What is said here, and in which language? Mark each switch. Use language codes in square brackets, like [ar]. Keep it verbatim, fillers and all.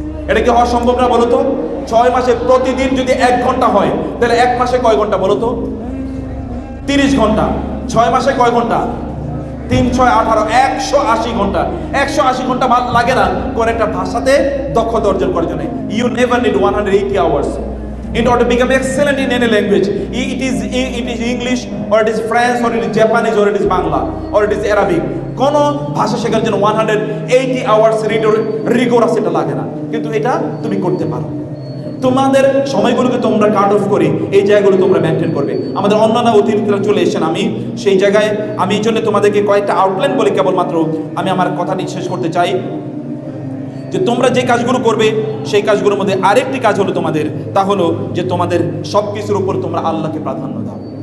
[bn] এটা কি হওয়া সম্ভব না বলো তো? ছয় মাসে প্রতিদিন যদি এক ঘন্টা হয়, তাহলে এক মাসে কয় ঘন্টা বলো তো? তিরিশ ঘন্টা। ছয় মাসে কয় ঘন্টা? তিন ছয় আঠারো, একশো আশি ঘন্টা। একশো আশি ঘন্টা ভালো লাগে না কোন একটা ভাষাতে দক্ষতা অর্জন করার জন্য? [en] You never need one hundred eighty hours in order to become excellent in any language. It is it is English or it is French or it is Japanese or it is Bangla or it is Arabic. [bn] কোনো ভাষা শেখার জন্য [en] one hundred eighty hours rigorous [bn] এটা লাগে না, কিন্তু এটা তুমি করতে পারো। তোমাদের সময়গুলোকে তোমরা কাট অফ করে এই জায়গাগুলো তোমরা মেনটেন করবে। আমাদের অন্যান্য অতিথিরা চলে এসেছেন, আমি সেই জায়গায় আমি এই জন্য তোমাদেরকে কয়েকটা আউটলাইন বলে কেবলমাত্র আমি আমার কথাটি শেষ করতে চাই, যে তোমরা যে কাজগুলো করবে সেই কাজগুলোর মধ্যে আরেকটি কাজ হলো তোমাদের, তা হলো যে তোমাদের সব কিছুর উপর তোমরা আল্লাহকে প্রাধান্য দাও।